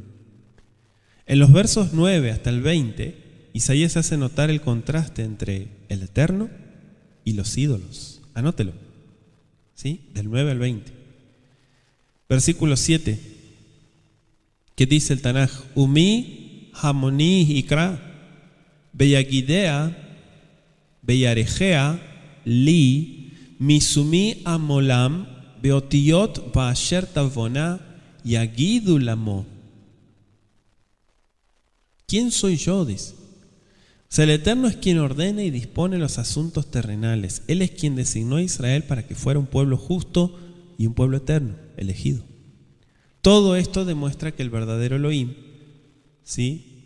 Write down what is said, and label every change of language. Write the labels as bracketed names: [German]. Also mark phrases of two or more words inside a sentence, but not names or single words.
[Spanish] En los versos 9 hasta el 20, Isaías hace notar el contraste entre el Eterno y los ídolos. Anótelo. ¿Sí? Del 9 al 20. Versículo 7. ¿Qué dice el Tanaj? [Hebrew] ומי כמוני יקרא ויגידה ויערכה לי משומי עם עולם ואתיות ואשר תבאנה יגידו למו. [Spanish] ¿Quién soy yo? Dice. O sea, el Eterno es quien ordena y dispone los asuntos terrenales. Él es quien designó a Israel para que fuera un pueblo justo y un pueblo eterno, elegido. Todo esto demuestra que el verdadero Elohim, ¿sí?